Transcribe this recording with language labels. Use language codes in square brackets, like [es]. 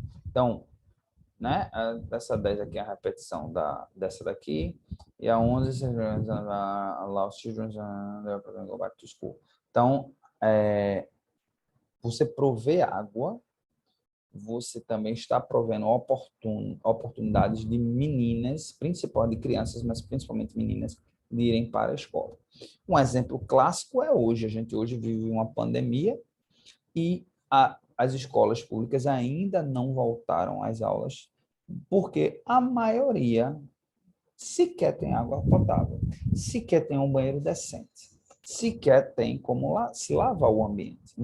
[pt] Então, né? Dessa 10 aqui é a repetição dessa daqui. [en] E a 11, allow children to go back to school. [pt] Então, você prover água, você também está provendo oportunidades de meninas, principalmente de crianças, mas principalmente meninas, de irem para a escola. Um exemplo clássico é hoje. A gente hoje vive uma pandemia e as escolas públicas ainda não voltaram às aulas, porque a maioria sequer tem água potável, sequer tem um banheiro decente, sequer tem como se lavar o ambiente.